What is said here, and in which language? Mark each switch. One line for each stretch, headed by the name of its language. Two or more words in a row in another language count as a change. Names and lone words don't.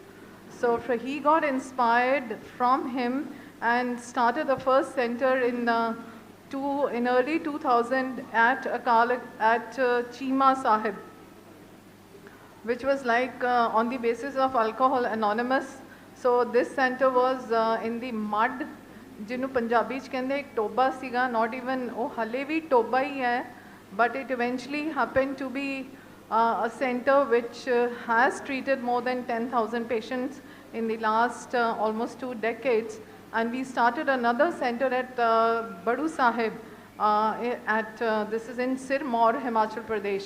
English: So he got inspired from him and started the first center in early 2000 at Chima Sahib, which was like on the basis of Alcohol Anonymous. So this center was in the mud,
Punjabi: ਜਿਹਨੂੰ ਪੰਜਾਬੀ ਚ ਕਹਿੰਦੇ ਇੱਕ ਟੋਬਾ ਸੀਗਾ,
English: not even
Punjabi: ਉਹ ਹਲੇ ਵੀ ਟੋਬਾ ਹੀ ਹੈ,
English: but it eventually happened to be a center which has treated more than 10,000 patients in the last almost 2 decades. And we started another center at Badu Sahib, this is in Sirmaur, Himachal Pradesh.